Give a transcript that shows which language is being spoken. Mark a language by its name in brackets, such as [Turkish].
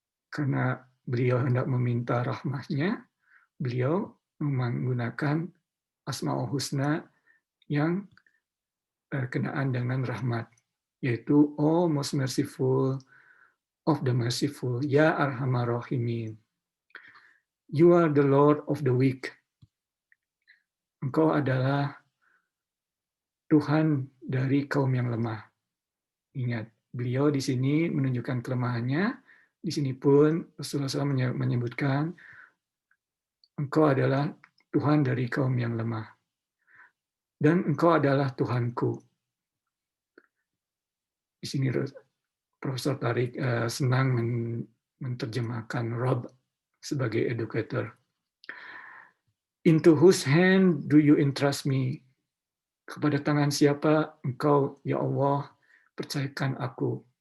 [Indonesian] karena beliau hendak meminta rahmatnya, beliau menggunakan Asmaul Husna yang berkenaan dengan rahmat, yaitu [English] Oh most merciful of the merciful, [Arabic] Ya Arhamar Rahimin. [English] You are the Lord of the weak. [Indonesian] Engkau adalah Tuhan dari kaum yang lemah. Ingat, beliau di sini menunjukkan kelemahannya. Di sini pun Rasulullah SAW menyebutkan, Engkau adalah Tuhan dari kaum yang lemah. Dan Engkau adalah Tuhanku. Di sini Profesor Tariq senang menerjemahkan Rob sebagai educator. [English] Into whose hand do you entrust me? [Indonesian] Kepada tangan siapa Engkau, ya Allah, percayakan aku?